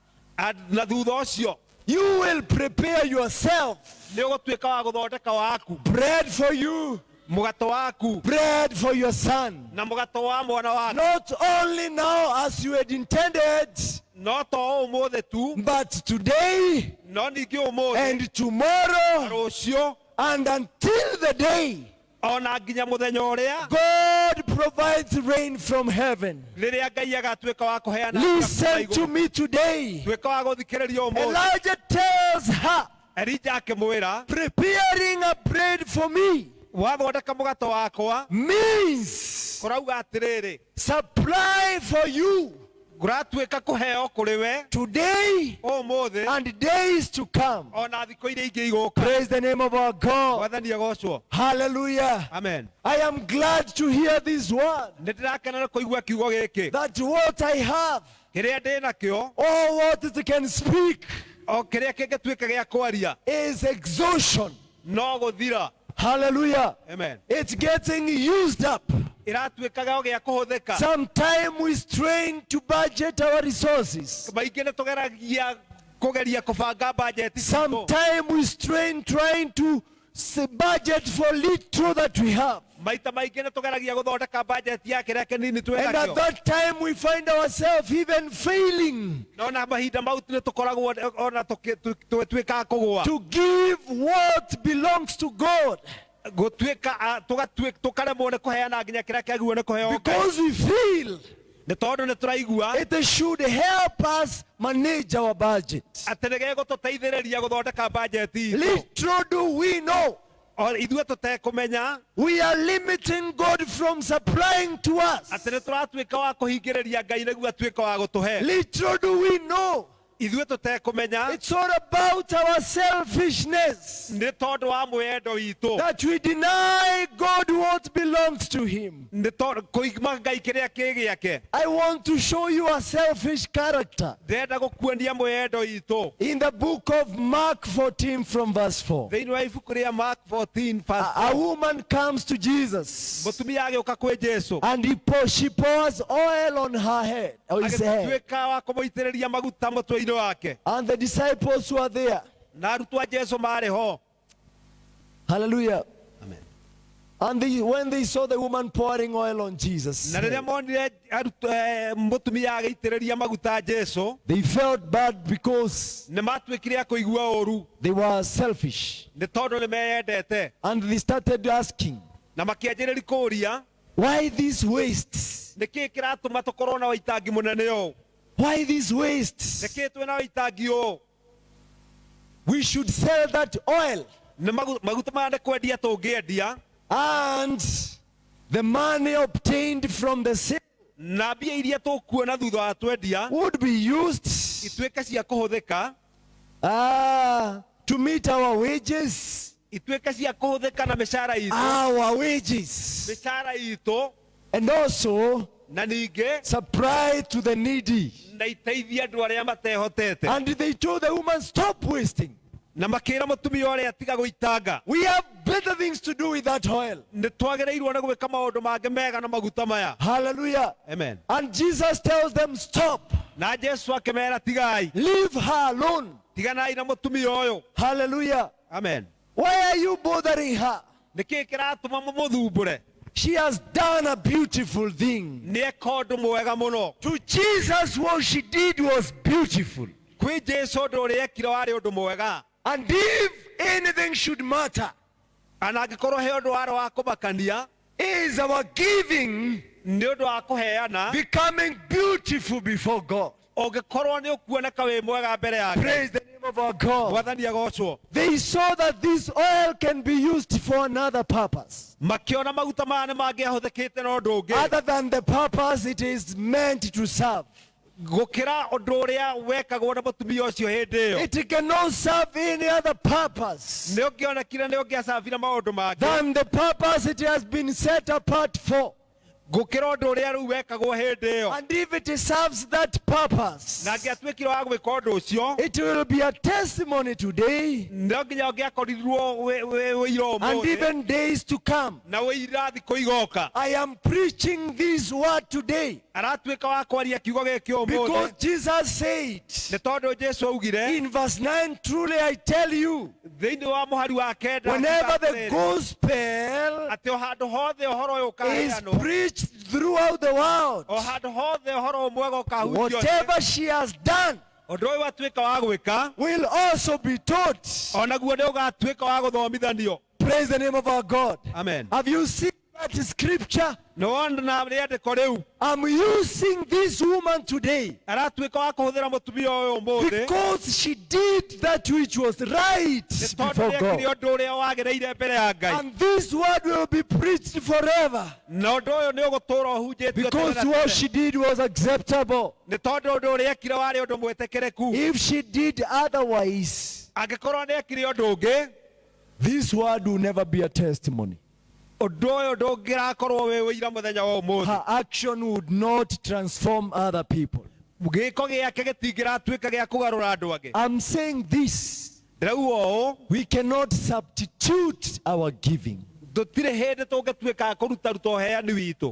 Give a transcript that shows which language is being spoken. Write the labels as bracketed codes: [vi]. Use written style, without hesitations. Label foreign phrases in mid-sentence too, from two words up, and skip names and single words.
[ki] na thutha ũcio [en] you will prepare yourself. [ki] nĩ ũgũtuĩka wa gũthondeka waku [en] Bread for you, [ki] mũgate waku [en] bread for your son. [ki] na mũgate wa mwana waku. [en] Not only now as you had intended, [ki] No to ũmũthĩ tu [en] but today [ki] no ningĩ ũmũthĩ [en] and tomorrow [ki] rũciũ [en] and until the day [ki] ona nginya mũthenya ũrĩa [en] God provides rain from heaven. [ki] rĩrĩa Ngai agatuĩka wa kũheana [en] Listen to me today. [ki] tuĩka wa gũthikĩrĩria ũmũthĩ. [en] Elijah tells her, [ki] Elija akĩmwĩra [en] preparing a bread for me [ki] wathondeka mũgate wakwa [en] means [ki] kũrauga atĩrĩrĩ [en] supply for you [ki] kũratuĩka kũheo kũrĩ we [en] today [ki] ũmũthĩ [en] and days to come. [ki] ona thikũ iria ingĩ igũka. [en] Praise the name of our God. [ki] Mwathani agocwo. Hallelujah. Amen. [en] I am glad to hear this word, [ki] Nĩ ndĩrakena kũigua kiugo gĩkĩ [en] that what I have [ki] kĩrĩa ndĩ nakĩo [en] or what it can speak [ki] o kĩrĩa kĩngĩtuĩka gĩa kwaria [en] is exhaustion. [ki] no gũthira. Hallelujah. Amen. [en] It's getting used up. [ki] Ĩratuĩkaga o gĩa kũhũthĩka. [en] Sometimes we strain to budget our resources. [ki] Maingĩ nĩ tũgeragia kũgeria kũbanga bajeti citũ. [en] Sometimes we strain trying to budget for little that we have. [ki] Maita maingĩ nĩ tũgeragia gũthondeka bajeti ya kĩrĩa kĩnini twĩ [en] And at [ki] nakĩo. [en] that time we find ourselves even failing [ki] No na mahinda mau nĩ tũkoragwo ona tũtuĩkaga kũgũa. [en] to give what belongs to God [ki] Gũtuĩka tũkaremwo nĩ kũheana nginya kĩrĩa kĩagĩrĩirwo nĩ kũheo Ngai. [en] because we feel [ki] Nĩ tondũ nĩ tũraigua [en] it should help us manage our budget. [ki] atĩ nĩ gĩgũtũteithĩrĩria gũthondeka bajeti itũ. [en] Little do we know, [ki] O ithuĩ tũtekũmenya [en] we are limiting God from supplying to us. [ki] atĩ nĩ tũratuĩka wa kũhingĩrĩria Ngai nĩguo atuĩke wa gũtũhe. [en] Little do we know, [ki] Ithuĩ tũtekũmenya [en] it's all about our selfishness, [ki] nĩ tondũ wa mwĩyendo witũ. [en] that we deny God what belongs to Him. [ki] Nĩ tondũ kũima Ngai kĩrĩa kĩ gĩake. [en] I want to show you a selfish character [ki] Ndĩrenda gũkuonia mwĩyendo witũ. [en] in the book of Mark 14 from verse 4. [ki] Thĩinĩ wa ibuku rĩa Mark 14 verse [en] A woman comes to Jesus [ki] mũtumia agĩũka kwĩ Jesũ [en] and she pours oil on her head, or his head. [ki] agĩtuĩka wa kũmũitĩrĩria maguta mũtwe-inĩ wake. [en] And the disciples were there. [ki] Na arutwo a Jesũ marĩ ho. Hallelujah. Amen. [en] And when they saw the woman pouring oil on Jesus, [ki] Na rĩrĩa monire mũtumia agĩitĩrĩria maguta Jesũ, [en] they felt bad because [ki] nĩ matuĩkire a kũigua ũũru [en] they were selfish. [ki] nĩ tondũ nĩ meyendete. [en] And they started asking, [ki] Na makĩanjĩrĩria kũũria [en] why these wastes? [ki] nĩ kĩĩ kĩratũma tũkorwo na waitangi mũnene ũũ? [en] Why these [ki] Nĩ [en] wastes? [ki] kĩĩ twĩ na waitangi ũũ? [en] We should sell that oil, [ki] Nĩ maguta maya nĩ kwendia tũngĩendia, [en] and the money obtained from the sale [ki] na mbia iria tũkuona thutha wa twendia [en] would be used [ki] ituĩke cia kũhũthĩka, [en] to meet our wages, [ki] ituĩke cia kũhũthĩka na mĩcara itũ, [en] our wages, [ki] mĩcara itũ, [en] and also [ki] na ningĩ [en] supply to the needy. [ki] na iteithie andũ arĩa matehotete. [en] And they told the woman, stop wasting. [ki] Na makĩra mũtumia ũrĩa tiga gũitanga. [en] We have better things to do with that oil. [ki] Nĩ twagĩrĩirwo nĩ gwĩka maũndũ mangĩ mega na maguta maya. Hallelujah. Amen. [en] And Jesus tells them, stop. [ki] Na Jesũ akĩmera tigai, [en] Leave her alone. [ki] tiganai na mũtumia ũyũ. Hallelujah. Amen. [en] Why are you bothering her? [ki] Nĩ kĩĩ kĩratũma mũmũthumbũre? [en] She has done a beautiful thing. [ki] Nĩ eka ũndũ mwega mũno. [en] To Jesus, what she did was beautiful. [ki] kwĩ Jesũ ũndũ ũrĩa ekire warĩ ũndũ mwega, [en] And if anything should matter, [ki] ana angĩkorwo he ũndũ warĩ wa kũmakania [en] is our giving [ki] nĩ ũndũ wa kũheana, [en] becoming beautiful before God. [ki] ũngĩkorwo nĩ ũkuoneka wĩ mwega mbere yake. [en] Praise the name of our God. [ki] Mwathani agocwo. [en] They saw that this oil can be used for another purpose, [ki] Makĩona maguta maya nĩ mangĩahũthĩkĩte na ũndũ ũngĩ [en] other than the purpose it is meant to serve. [ki] gũkĩra ũndũ ũrĩa wekagwo na mũtumia ũcio hĩndĩ ĩyo. [en] It cannot serve any other purpose [ki] Nĩ ũngĩonekire nĩ ũngĩacabire maũndũ mangĩ [en] than the purpose it has been set apart for. [ki] gũkĩra ũndũ ũrĩa rĩu wekagwo hĩndĩ ĩyo. [en] And if it serves that purpose, [ki] Na angĩatuĩkire wa gwĩka ũndũ ũcio, [en] it will be a testimony today [ki] no nginya ũngĩakorirwo wĩira [en] and [ki] ũmũthĩ [en] even days to come. [ki] na wĩira thikũ igoka. [en] I am preaching this word today [ki] Aratuĩka wa kwaria kiugo gĩkĩ [en] because [ki] ũmũthĩ [en] Jesus said [ki] nĩ tondũ Jesũ augire [en] in verse 9, truly I tell you, [ki] thĩinĩ wa mũhari wa kenda [en] whenever the [ki] atĩrĩrĩ, [en] gospel [ki] atĩ o handũ hothe ũhoro ũyũ [en] is [ki] ũkaheanwo, [en] preached throughout the world, [ki] o handũ hothe ũhoro mwega ũkahunjio, [en] whatever she has done [ki] ũndũ ũyũ watuĩka wa gwĩka, [en] will also be taught. [ki] o naguo nĩ ũgatuĩka wa gũthomithanio. [en] Praise the name of our God. Amen. Have you seen that scripture? [ki] Nĩ wona rĩandĩko rĩu [en] I'm using this woman today [ki] aratuĩka wa kũhũthĩra mũtumia ũyũ ũmũthĩ [en] because she did that which was right [ki] nĩ tondũ [en] before [ki] nĩekire [en] God. [ki] ũndũ ũrĩa wagĩrĩire mbere ya Ngai. [en] And this word will be preached forever [ki] Na ũndũ ũyũ nĩ ũgũtũũra ũhunjĩtio [en] because [ki] tene na [en] what [ki] tene. [en] she did was acceptable. [ki] Nĩ tondũ ũndũ ũrĩa ekire warĩ ũndũ mwĩtĩkĩrĩku. [en] If she did otherwise, [ki] Angĩkorwo nĩ ekire ũndũ ũngĩ, [en] this word will never be a testimony. [ki] ũndũ ũyũ ndũngĩrakorwo wĩ ũira mũthenya wa ũmũthĩ. [en] Her action would not transform other people. [ki] Gĩko gĩake gĩtingĩratuĩka gĩa kũgarũra andũ angĩ. [en] I'm saying this. [ki] Ndĩrauga ũũ, [en] We cannot substitute our giving. [ki] tũtirĩ hĩndĩ tũngĩtuĩka a kũrutaruta ũheani witũ.